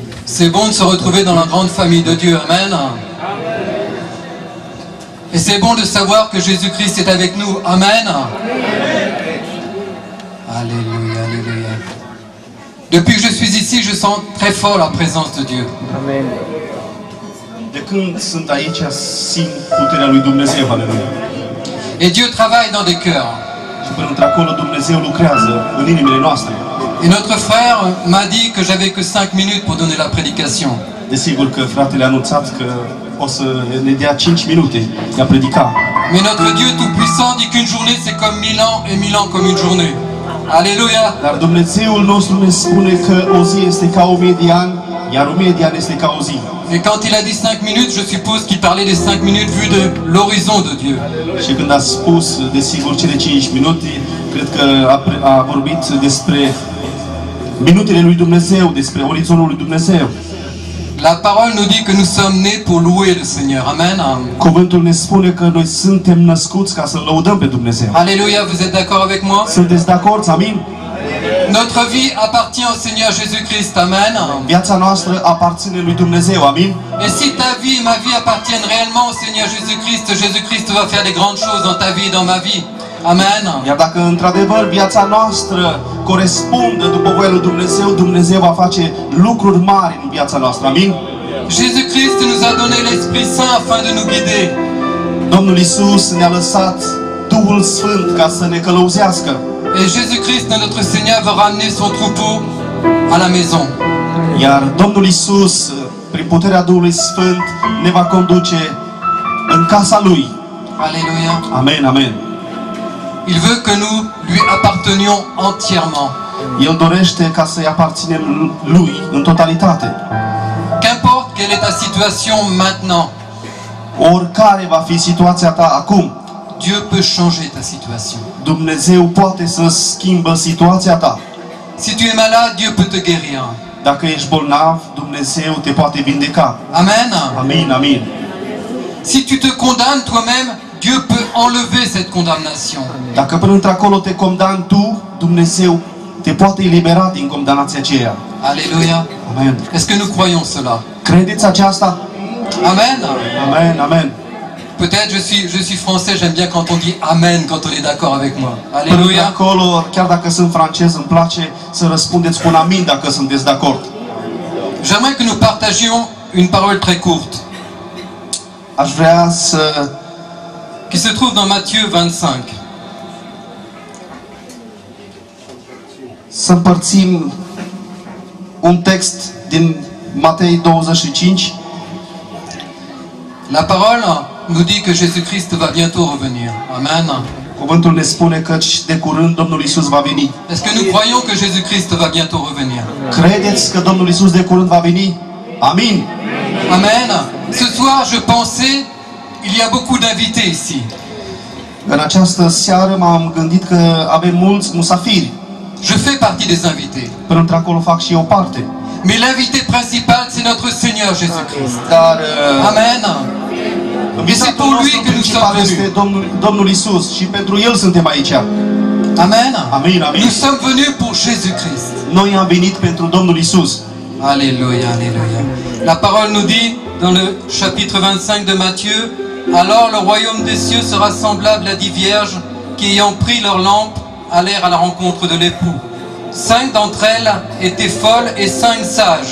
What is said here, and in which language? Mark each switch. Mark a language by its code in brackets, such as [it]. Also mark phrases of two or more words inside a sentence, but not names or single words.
[fr] C'est bon de se retrouver dans la grande famille de Dieu, amen. Et c'est bon de savoir que Jésus-Christ est avec nous, amen. Alléluia, alléluia. Depuis que je suis ici, je sens très fort la présence de Dieu. Amen. [ro] De când sunt aici, simt puterea lui Dumnezeu, aleluia. [fr] Et Dieu travaille dans des cœurs. [ro] Și până într-acolo Dumnezeu lucrează în inimile noastre. [fr] Et notre frère m'a dit que j'avais que 5 minutes pour donner la prédication. [ro] Desigur că fratele a anunțat că o să ne dea 5 minute de a predica. [fr] Mais notre Dieu tout-puissant dit qu'une journée c'est comme 1000 ans et 1000 ans comme une journée. Alléluia. [ro] Dar Dumnezeul nostru ne spune că o zi este ca 1000 de ani, iar 1000 de ani este ca o zi. [fr] Et quand il a dit 5 minutes, je suppose qu'il parlait des 5 minutes vues de l'horizon de Dieu. [ro] Și când a spus, desigur, cele 5 minute, cred că a vorbit despre minutele lui Dumnezeu, despre orizontul lui Dumnezeu. [fr] La parole nous dit que nous sommes nés pour louer le Seigneur. Amen. [ro] Cuvântul ne spune că noi suntem născuți ca să lăudăm pe Dumnezeu. [fr] Alléluia, vous êtes d'accord avec moi? [ro] Sunteți de acord? Amin? [fr] Notre vie appartient au Seigneur Jésus-Christ. Amen. [ro] Viața noastră aparține lui Dumnezeu. Amin? [fr] Et si ta vie et ma vie appartiennent réellement au Seigneur Jésus-Christ, Jésus-Christ va faire des grandes choses dans ta vie et dans ma vie. Amen. [ro] Iar dacă într-adevăr viața noastră corespunde după voia lui Dumnezeu, Dumnezeu va face lucruri mari în viața noastră. Amin? [fr] Jésus-Christ nous a donné l'Esprit Saint afin de nous guider. [ro] Domnul Iisus ne-a lăsat Duhul Sfânt ca să ne călăuzească. [fr] Et Jésus-Christ, notre Seigneur, va ramener son troupeau à la maison. [ro] Iar Domnul Iisus, prin puterea Duhului Sfânt, ne va conduce în casa Lui. [fr] Alléluia. Amen, amen. Il veut que nous lui appartenions entièrement. [ro] El dorește ca să-i aparținem Lui în totalitate. [fr] Qu'importe quelle est ta situation maintenant, [ro] Oricare va fi situația ta acum, [fr] Dieu peut changer ta situation. [ro] Dumnezeu poate să schimbă situația ta. [fr] Si tu es malade, Dieu peut te guérir. [ro] Dacă ești bolnav, Dumnezeu te poate vindeca. [fr] Amen. [ro] Amin, amin. [fr] Si tu te condamnes toi-même, Dieu peut enlever cette condamnation. [ro] Dacă până într-acolo te condamni tu, Dumnezeu te poate elibera din condamnația aceea. [fr] Alléluia. Amen. Est-ce que nous croyons cela? [ro] Credeți aceasta? [fr] Amen. Amen, amen. Peut-être je suis français, j'aime bien quand on dit amen, quand on est d'accord avec moi. [ro] Până [fr] Alléluia. [ro] acolo, chiar dacă sunt francez, îmi place să răspundeți cu un amin dacă sunteți de acord. [fr] J'aimerais que nous partagions une parole très courte [ro] Aș vrea să [fr] qui se trouve dans Matthieu 25. [ro] împărțim un text din Matei 25. [fr] La parole nous dit que Jésus-Christ va bientôt revenir. Amen. [ro] Cuvântul ne spune că de curând Domnul Iisus va veni. [fr] Est-ce que nous croyons que Jésus-Christ va bientôt revenir? [ro] Credeți că Domnul Iisus de curând va veni? Amin. [fr] Amen. Ce soir, je pensais, il y a beaucoup d'invités ici. [ro] În această seară m-am gândit că avem mulți musafiri. [fr] Je fais partie des invités. [ro] Până într-acolo fac și eu parte. [fr] Mais l'invité principal, c'est notre Seigneur Jésus-Christ. [ro] Dar [fr] Amen. [ro] invitatul nostru principal este Domnul Iisus și pentru El suntem aici. [fr] Amen. [ro] Amin, amin. [fr] Nous sommes venus pour Jésus-Christ. [ro] Noi am venit pentru Domnul Iisus. [fr] Alléluia, alléluia. La parole nous dit, dans le chapitre 25 de Matthieu, alors le royaume des cieux sera semblable à 10 vierges qui, ayant pris leur lampe, allèrent à la rencontre de l'époux. 5 d'entre elles étaient folles et 5 sages.